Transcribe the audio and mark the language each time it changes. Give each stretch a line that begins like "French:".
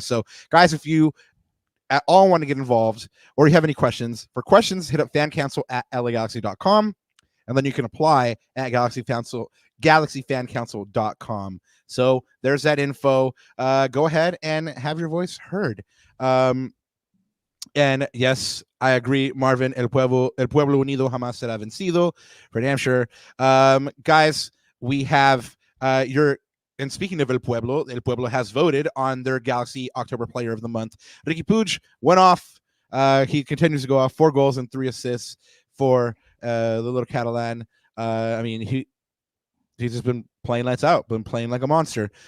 English: So guys, if you at all want to get involved or you have any questions, hit up fancouncil@lagalaxy.com, and then you can apply at galaxyfancouncil.com. So there's that info. Go ahead and have your voice heard. And yes, I agree, Marvin.
Spanish: El pueblo unido jamás será vencido,
English: for damn sure. Guys, we have and speaking of El Pueblo has voted on their Galaxy October Player of the Month. Ricky Puig went off. He continues to go off, 4 goals and 3 assists for the little Catalan. I mean, he's just been playing lights out, been playing like a monster.